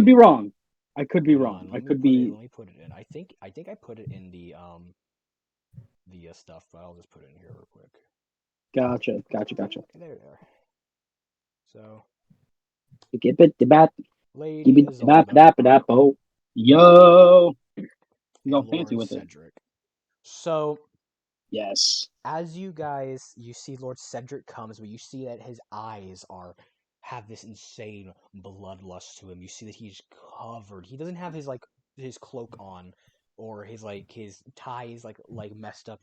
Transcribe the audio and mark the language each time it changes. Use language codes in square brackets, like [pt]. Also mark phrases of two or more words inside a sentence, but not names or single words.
[en] could be it. wrong. I could be Hang wrong. on. I Let me could put it. be. Let me put it in. I think I put it in the stuff, but I'll just put it in here real quick. Gotcha. There they are. So, Give it the bat. Give Lady it the bat, Azolda bat, bat, oh. Yo. You and going fancy Lord with it. Cedric. So, Yes. as you see Lord Cedric comes, but you see that his eyes have this insane bloodlust to him. You see that he's covered. He doesn't have his cloak on, or his tie is like messed up.